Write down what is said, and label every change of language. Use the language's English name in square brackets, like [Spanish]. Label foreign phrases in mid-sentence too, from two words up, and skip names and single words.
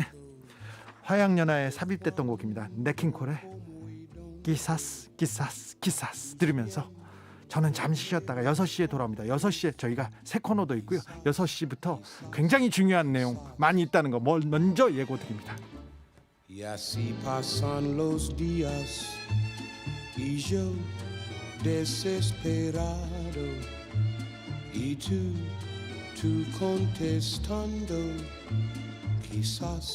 [Korean] 화양연화에 삽입됐던 곡입니다. 네킹콜의 기사스 들으면서 저는 잠시 쉬었다가 6시에 돌아옵니다. 6시에 저희가 새 코너도 있고요. 6시부터 굉장히 중요한 내용 많이 있다는 거 먼저 예고 드립니다. [Spanish] Y así pasan los días y yo desesperado y tú contestando quizás